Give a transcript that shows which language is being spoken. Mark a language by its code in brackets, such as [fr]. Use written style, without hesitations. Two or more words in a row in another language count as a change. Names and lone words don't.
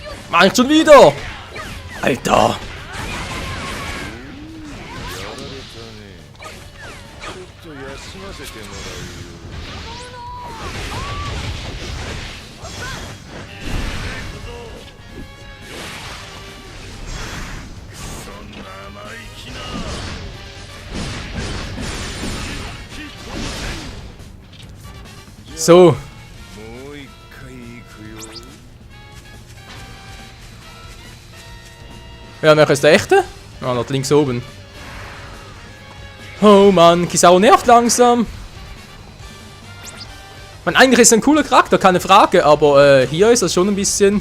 [de] Mach ich schon wieder! Alter! [ja] やられたね。ちょっと休ませてもらうよ。そんな生意気な。 [de] So. [ja] もう一回行くよ。 [de] Ja, welcher ist der echte? Ah, dort links oben. Oh Mann, Kizaru nervt langsam. Man, eigentlich ist er ein cooler Charakter, keine Frage, aber hier ist er schon ein bisschen...